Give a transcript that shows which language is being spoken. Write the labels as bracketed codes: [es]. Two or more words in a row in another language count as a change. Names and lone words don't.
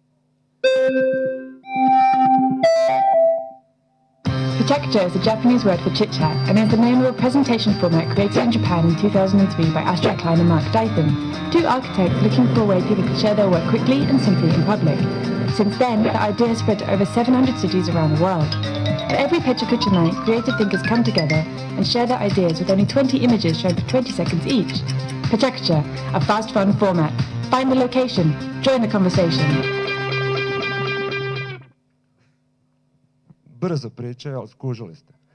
[en] Pachakacha is a Japanese word for chit-chat and is the name of a presentation format created in Japan in 2003 by Astrid Klein and Mark Dyson, two architects looking for a way people could share their work quickly and simply in public. Since then, the idea has spread to over 700 cities around the world. At every Pachakacha night, creative thinkers come together and share their ideas with only 20 images shown for 20 seconds each. Pachakacha, a fast, fun format. Find the location, join the conversation. [hr] Brzo pričaju, ali skužili ste.